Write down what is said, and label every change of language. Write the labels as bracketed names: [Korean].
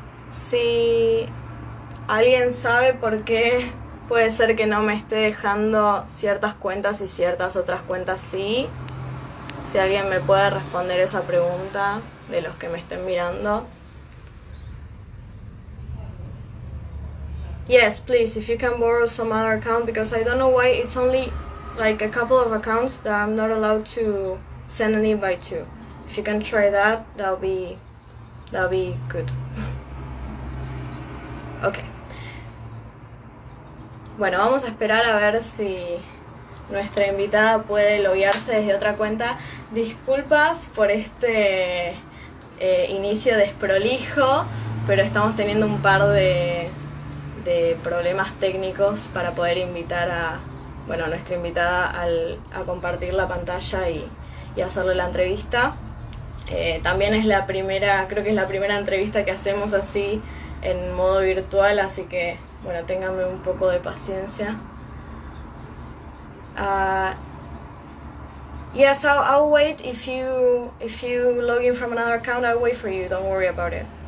[Spanish] Si alguien sabe por qué puede ser que no me esté dejando ciertas cuentas y ciertas otras cuentas sí, si alguien me puede responder esa pregunta de los que me estén mirando. [English] Yes, please, if you can borrow some other account, because I don't know why it's only like a couple of accounts that I'm not allowed to send an invite to. If you can try that, that'll be good. Ok. [Spanish] Bueno, vamos a esperar a ver si nuestra invitada puede loguearse desde otra cuenta. Disculpas por este inicio desprolijo, pero estamos teniendo un par de problemas técnicos para poder invitar a nuestra invitada a compartir la pantalla y hacerle la entrevista. También es la primera, creo que es la primera entrevista que hacemos así en modo virtual, así que bueno, ténganme un poco de paciencia. [English] Yes, I'll wait. If you log in from another account, I'll wait for you. Don't worry about it.